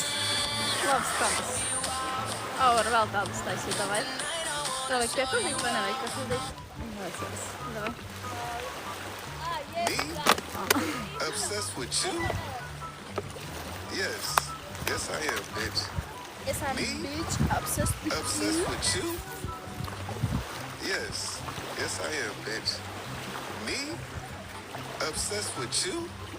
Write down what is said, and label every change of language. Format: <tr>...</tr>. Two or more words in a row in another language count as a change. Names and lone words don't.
<lv>Labs skanas. Var vēl tādus taisīt, vai? Tev vajag piepildīt vai nevajag piepildīt? Vajadzēs. Davai.</lv> <en>Me? Obsessed with you? Yes. Yes, I am, bitch. Yes, I'm Me? bitch, obsessed with Obsessed you. with you? Yes. Yes, I am, bitch. Me? Obsessed with you?</en>